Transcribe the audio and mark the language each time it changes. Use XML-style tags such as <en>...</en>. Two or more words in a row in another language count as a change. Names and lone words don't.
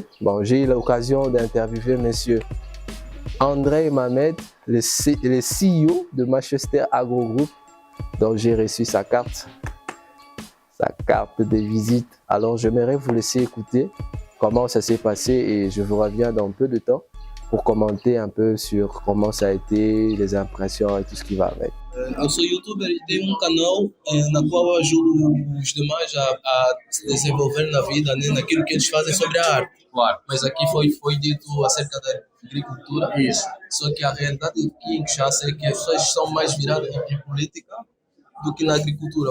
<fr>Bon, j'ai eu l'occasion d'interviewer monsieur André Mamed, le CEO de Manchester Agro Group, dont j'ai reçu sa carte de visite. Alors, j'aimerais vous laisser écouter comment ça s'est passé et je vous reviens dans peu de temps pour commenter un peu sur comment ça a été, les impressions et tout ce qui va avec.</fr> <pt>Eu sou youtuber e tenho canal na qual eu ajudo os demais a se desenvolver na vida, né, naquilo que eles fazem sobre a arte. Claro. Mas aqui foi dito acerca da agricultura. Isso. Só que a realidade aqui em Kinshasa é que as pessoas são mais viradas em política do que na agricultura.</pt>